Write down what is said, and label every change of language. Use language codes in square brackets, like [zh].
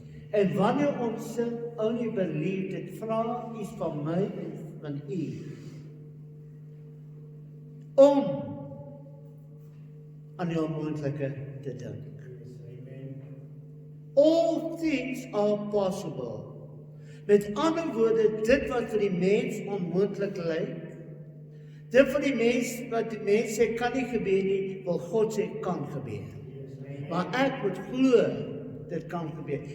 [af] En wanneer ons sing, Only Believe, dit vra iets van my en van u. Om aan die onmoontlike te dink. [en] All things are possible. [af] Met ander woorde, dit wat vir die mens onmoontlik lyk, dit vir die mens wat die mens sê kan nie gebeur nie, wil God sê kan gebeur. Maar ek moet glo, dit kan gebeur.